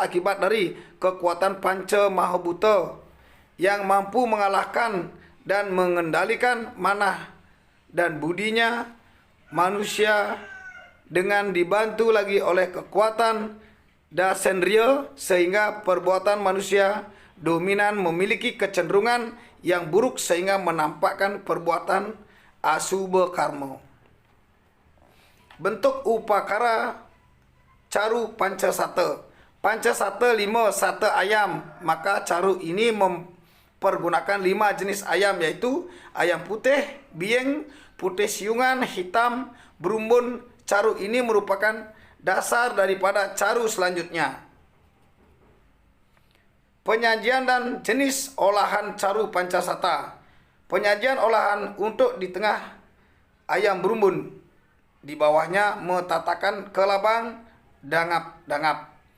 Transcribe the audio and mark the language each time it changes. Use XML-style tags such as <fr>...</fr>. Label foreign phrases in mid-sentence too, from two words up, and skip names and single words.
<id>akibat dari kekuatan panca mahabhuta yang mampu mengalahkan dan mengendalikan manah dan budinya manusia dengan dibantu lagi oleh kekuatan dasendriya sehingga perbuatan manusia dominan memiliki kecenderungan yang buruk sehingga menampakkan perbuatan</id> <sa>asubha karma.</sa> <id>Bentuk upakara caru pancasata. Pancasata 5 sata ayam, maka caru ini mempergunakan 5 jenis ayam yaitu ayam putih, bieng, putih siungan, hitam, berumbun. Caru ini merupakan dasar daripada caru selanjutnya. Penyajian dan jenis olahan caru pancasata. Penyajian olahan untuk di tengah ayam berumbun. di bawahnya metatakan kelabang dangap-dangap.</id>